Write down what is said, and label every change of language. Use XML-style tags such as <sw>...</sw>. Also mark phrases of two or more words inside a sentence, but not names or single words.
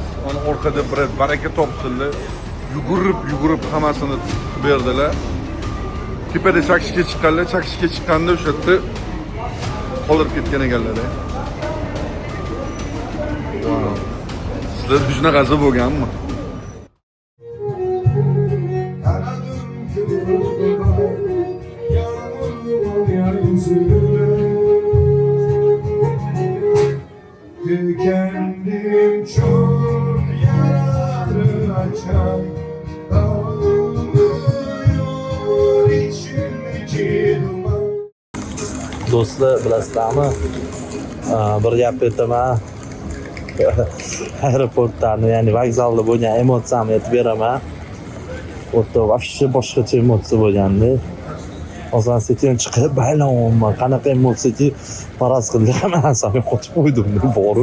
<uz>Mana orqada bir baraka topsinlar. Yugurib hammasini berdilar. Tepada chakishga chiqqanda o'sha yerda qolib ketgan ekanlar. Wow. Sizlar shunaqasi bo'lganmi?</uz> <tr>Kendim çok yaralı açan dağılıyor içimdeki duman.</tr> <uz>Do'stlar, bilasizlarmi? Bir gap aytaman. Aeroportdan, ya'ni vokzalda bo'lgan emotsiyamni aytib beraman. O'tda vobshe boshqacha emotsiya bo'lganda. Hozir sekin chiqib baylanyapman. Qanaqa emotsiyaki faraz qildi, hamma narsamni yo'qotib qo'ydim boru.</uz>